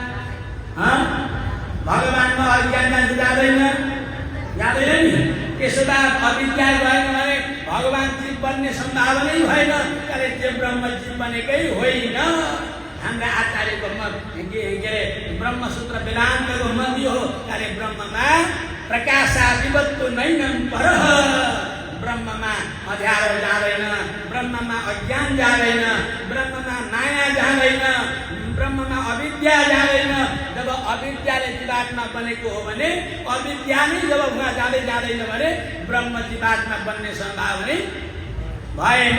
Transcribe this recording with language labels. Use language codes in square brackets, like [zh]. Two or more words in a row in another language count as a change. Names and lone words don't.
[ne] भगवानमा अज्ञान जान्छ जाँदैन? जाँदैन नि। त्यसो भए अविद्या गएन भने भगवान जीव बन्ने सम्भावनै भएन। तर त्यो ब्रह्म जीव बनेकै होइन। हाम्रा आचार्यको मत के अरे ब्रह्मसूत्र वेदान्तको मत यो हो। अरे ब्रह्ममा [sa] प्रकाशादिवत्तु नैनं परः। [ne] ब्रह्ममा अँध्यारो जाँदैन। ब्रह्ममा अज्ञान जाँदैन। ब्रह्ममा माया जाँदैन। ब्रह्ममा अविद्या जाँदैन। जब अविद्याले जीवात्मा बनेको हो भने अविद्या नै जब उहाँ जाँदै जाँदैन भने ब्रह्म जीवात्मा बन्ने सम्भावना भएन।